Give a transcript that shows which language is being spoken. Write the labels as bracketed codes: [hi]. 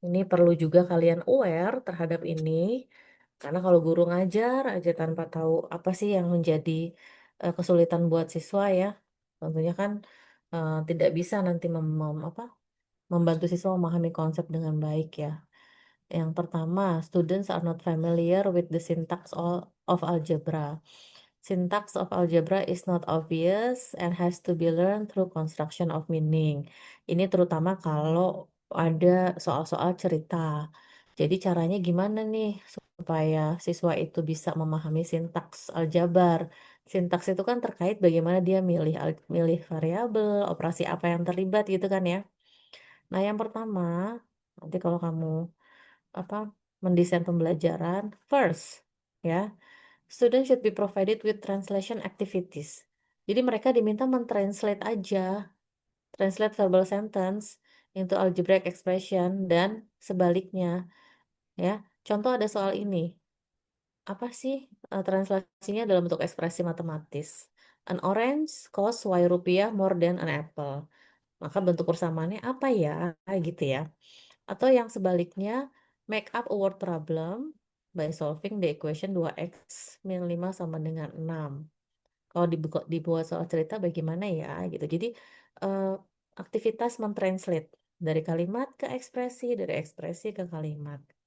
[id] Ini perlu juga kalian aware terhadap ini. Karena kalau guru ngajar aja tanpa tahu apa sih yang menjadi kesulitan buat siswa ya. Tentunya kan tidak bisa nanti membantu siswa memahami konsep dengan baik ya. [en] Yang pertama, students are not familiar with the syntax of algebra. Syntax of algebra is not obvious and has to be learned through construction of meaning. [id] Ini terutama kalau ada soal-soal cerita. Jadi caranya gimana nih supaya siswa itu bisa memahami sintaks aljabar? Sintaks itu kan terkait bagaimana dia milih variabel, operasi apa yang terlibat gitu kan ya. Nah, yang pertama, nanti kalau kamu apa mendesain pembelajaran, first ya, [en] student should be provided with translation activities. [id] Jadi mereka diminta mentranslate aja, [en] translate verbal sentence into algebraic expression [id] dan sebaliknya ya. Contoh ada soal ini. Apa sih translasinya dalam bentuk ekspresi matematis? [en] An orange costs Y rupiah more than an apple. [id] Maka bentuk persamaannya apa ya? Gitu ya. Atau yang sebaliknya, [en] make up a word problem by solving the equation [id] 2x min 5 sama dengan 6. Kalau dibuat soal cerita bagaimana ya gitu. Jadi eh, aktivitas mentranslate dari kalimat ke ekspresi, dari ekspresi ke kalimat.